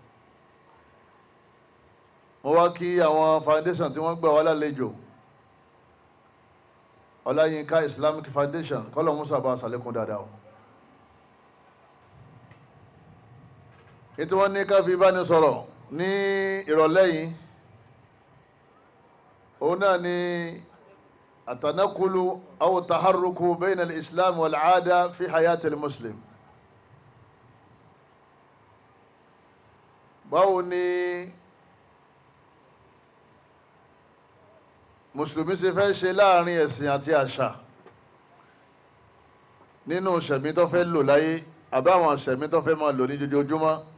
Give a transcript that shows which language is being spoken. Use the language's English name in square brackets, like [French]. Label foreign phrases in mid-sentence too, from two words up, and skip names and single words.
[Yoruba] Mo wá kí àwọn foundation tí wọ́n gbà wá lálejò, Ọláyínká Islamic Foundation, kọ́lọ̀ musa bá sàlékún dáadáa o. Ètò wọn ní ká fi bá ní sọ̀rọ̀ ní ìrọ̀lẹ́ yìí, òun náà ni [Arabic] التنقل أو التحرك بين الإسلام والعادة في حياة المسلم. [Yoruba] báwo ni mùsùlùmí ṣe fẹ́ ṣe láàrin ẹ̀sìn àti àṣà nínú ṣẹ̀mí tó fẹ́ lò láyé, àbáwọn ṣẹ̀mí tó fẹ́ máa lò ní jojoojúmọ́?